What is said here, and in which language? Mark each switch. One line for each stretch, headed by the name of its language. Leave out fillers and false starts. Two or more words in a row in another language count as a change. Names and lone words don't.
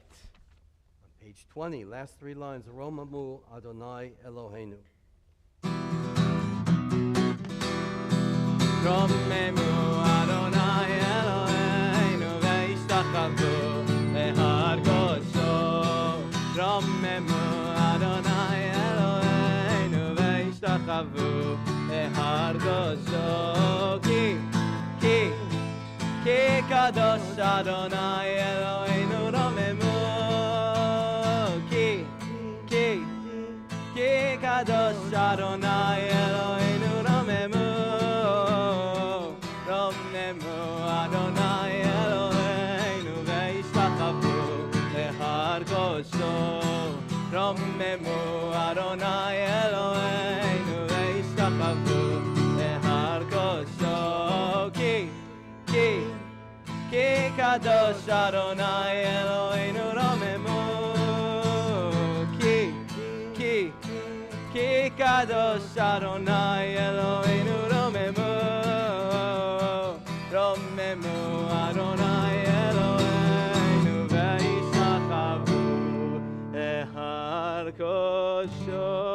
English: On page 20, last three lines,
Hebrew: רוממו אדוני אלוהינו. רוממו אדוני אלוהינו והשתחוו להר קודשו. רוממו אדוני אלוהינו והשתחוו להר קודשו. כי קדוש אדוני אלוהינו רוממו. כי קדוש אדוני אלוהינו רוממו. רוממו אדוני אלוהינו והשתחוו להר קודשו. רוממו אדוני אלוהינו והשתחוו להר קודשו. כי קדוש אדוני אלוהינו רוממו. כי קדוש אדוני אלוהינו רוממו. רוממו אדוני אלוהינו והשתחוו להר קודשו.